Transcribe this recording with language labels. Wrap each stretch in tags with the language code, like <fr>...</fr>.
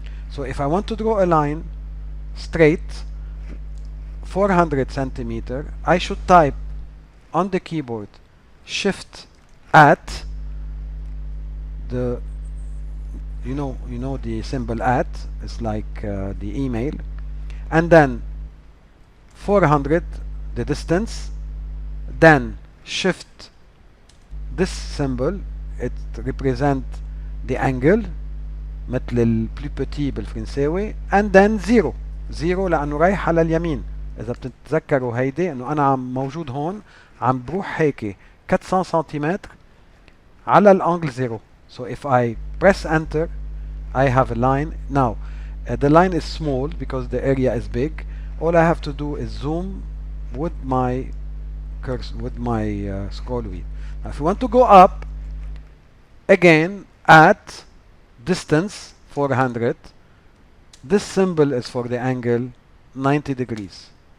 <en>So if I want to draw a line straight 400 centimeter, I should type on the keyboard shift at the you know the symbol at is like the email, and then 400 the distance, then shift this symbol, it represents the angle</en> <ar>مثل ال</ar> <fr>plus petit</fr> <ar>بالفرنساوي</ar> <en>and then 0</en> <ar>لأنه رايح على اليمين. إذا بتتذكروا هيدي إنه أنا عم موجود هون عم بروح هيك 400 سنتيمتر على الانجل 0.</ar> <en>So if I press enter I have a line. Now the line is small because the area is big. All I have to do is zoom with my cursor, with my scroll wheel. Now if you want to go up again at distance 400, this symbol is for the angle 90 degrees.</en>